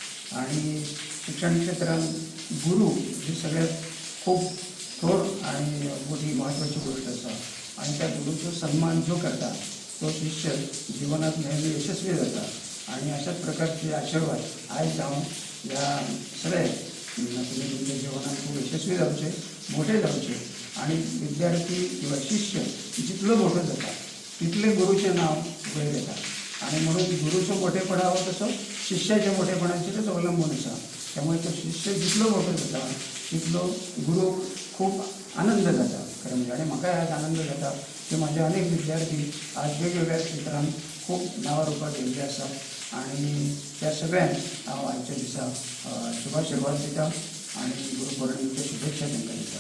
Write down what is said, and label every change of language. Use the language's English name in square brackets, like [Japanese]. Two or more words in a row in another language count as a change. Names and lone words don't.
[Konkani] आणि शिक्षण क्षेत्रात गुरु हे सगळ्यात खूप थोर आणि मोठी महत्त्वाची गोष्ट आसा आणि त्या गुरुचो सन्मान जो करता तो शिष्य जीवनात नेहमी यशस्वी जाता आणि अशाच प्रकारचे आशीर्वाद आज हांव ह्या सगळे तुम्ही तुमच्या जीवनात खूप यशस्वी जावचे मोठे जावचे आणि विद्यार्थी किंवा शिष्य जितलो मोठो जाता तितले गुरुचे नाव वयर येता आणि म्हणून गुरुचो मोठेपणा हो तसो शिष्याच्या मोठेपणाचेरच अवलंबून आसा त्यामुळे तो शिष्य जितलो मोठो जाता तितलो गुरू खूप आनंद जाता खरं म्हणजे आणि म्हाकाय आज आनंद जाता की माझे अनेक विद्यार्थी आज वेगवेगळ्या क्षेत्रांत खूप नांवां रुपाक गेल्ले आसात आणि त्या सगळ्यांक हांव आजच्या दिसा शुभाशीर्वाद दिता आणि गुरुपौर्णिमेच्या शुभेच्छा तांकां दिता.